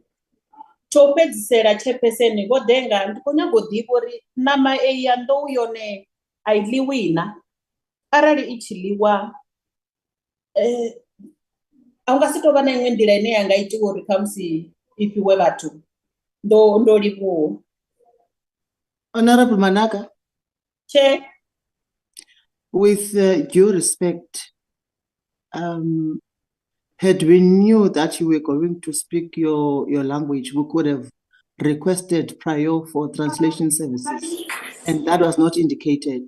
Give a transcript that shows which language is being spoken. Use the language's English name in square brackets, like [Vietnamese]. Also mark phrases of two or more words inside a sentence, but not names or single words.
[Venda] Tsho fhedzisela chairperson Bodenga ndi khou nyaga u ḓivha uri ṋama eyi ya nḓou yone a I ḽiwi na, arali I tshi ḽiwa a nga si tou vha na iṅwe nḓila ine ya nga itiwa uri khamusi I fhiwe vhathu ndo livhuwa. [English] Honorable Manaka. Chair. With due respect, had we knew that you were going to speak your language, we could have requested prior for translation services, and that was not indicated.